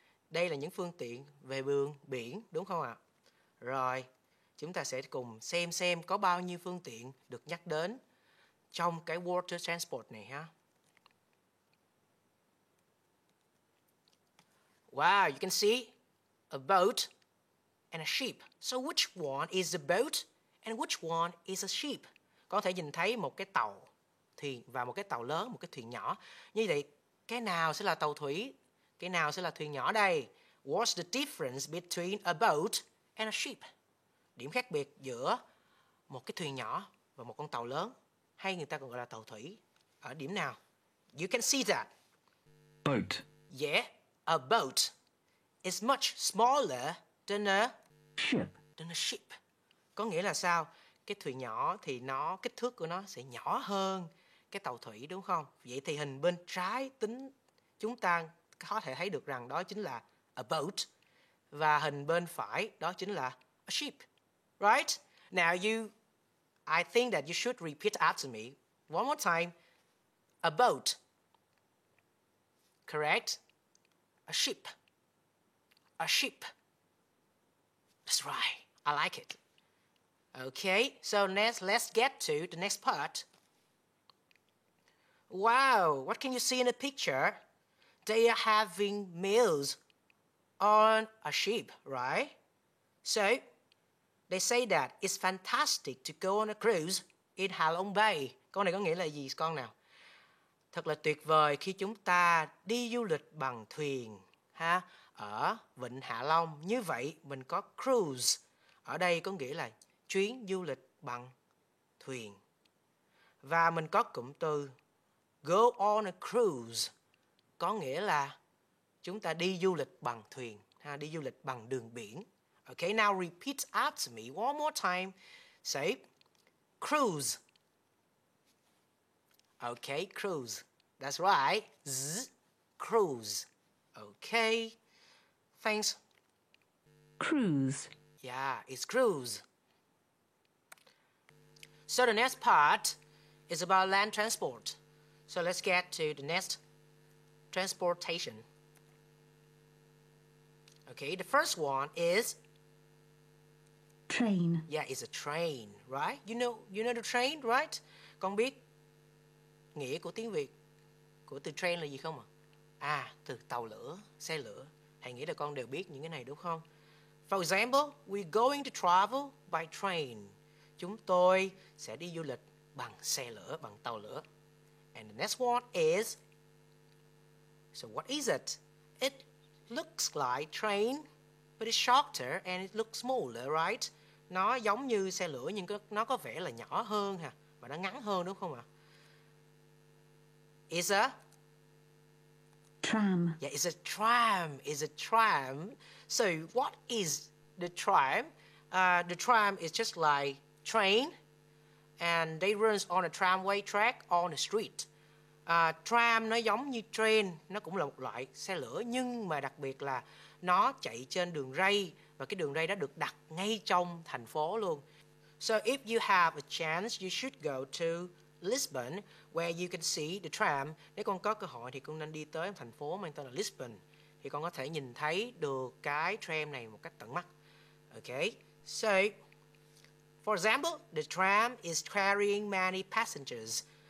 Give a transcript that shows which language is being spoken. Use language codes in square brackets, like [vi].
[vi] Đây là những phương tiện về đường biển đúng không ạ? Rồi, chúng ta sẽ cùng xem có bao nhiêu phương tiện được nhắc đến trong cái water transport này ha. [en] Wow, you can see a boat and a ship. So which one is the boat and which one is a ship? [vi] Có thể nhìn thấy một cái tàu thuyền và một cái tàu lớn, một cái thuyền nhỏ. Như vậy, cái nào sẽ là tàu thủy? Cái nào sẽ là thuyền nhỏ đây? [en] What's the difference between a boat and a ship? [vi] Điểm khác biệt giữa một cái thuyền nhỏ và một con tàu lớn, hay người ta còn gọi là tàu thủy, ở điểm nào? [en] You can see that. Boat. Yeah, a boat is much smaller than a ship. [vi] Có nghĩa là sao? Cái thuyền nhỏ thì kích thước của nó sẽ nhỏ hơn cái tàu thủy đúng không? Vậy thì hình bên trái tính chúng ta có thể thấy được rằng đó chính là a boat, và hình bên phải đó chính là a ship. [en] Right? Now I think that you should repeat after me. One more time. A boat. Correct? A ship. A ship. That's right. I like it. Okay, so let's get to the next part. Wow, what can you see in the picture? They are having meals on a ship, right? So, they say that it's fantastic to go on a cruise in Hạ Long Bay. [vi] Câu này có nghĩa là gì con nào? Thật là tuyệt vời khi chúng ta đi du lịch bằng thuyền ở Vịnh Hạ Long. Như vậy mình có cruise. Ở đây có nghĩa là chuyến du lịch bằng thuyền. Và mình có cụm từ [en] go on a cruise, [vi] có nghĩa là chúng ta đi du lịch bằng thuyền, đi du lịch bằng đường biển. [en] Okay, now repeat after me one more time. Say cruise. Okay, cruise. That's right. Z, cruise. Okay. Thanks. Cruise. Yeah, it's cruise. So the next part is about land transport. So let's get to the next transportation. Okay, the first one is Train. yeah, it's a train, right? You know the train, right? [vi] Con biết nghĩa của tiếng Việt của từ train là gì không ạ? Từ tàu lửa, xe lửa. Thầy nghĩ là con đều biết những cái này đúng không? [en] For example, we're going to travel by train. [vi] Chúng tôi sẽ đi du lịch bằng xe lửa, bằng tàu lửa. [en] And the next one is, so what is it? It looks like train, but it's shorter and it looks smaller, right? [vi] Nó giống như xe lửa nhưng nó có vẻ là nhỏ hơn ha, và nó ngắn hơn đúng không ạ? [en] It's a Tram. yeah, it's a tram. It's a tram. So what is the tram? The tram is just like train, and they runs on a tramway track on the street. [vi] Tram nó giống như train, nó cũng là một loại xe lửa nhưng mà đặc biệt là nó chạy trên đường ray và cái đường ray đó được đặt ngay trong thành phố luôn. [en] So if you have a chance, you should go to Lisbon where you can see the tram. [vi] Nếu con có cơ hội thì con nên đi tới thành phố mang tên là Lisbon thì con có thể nhìn thấy được cái tram này một cách tận mắt. [en] Okay, so for example, the tram is carrying many passengers.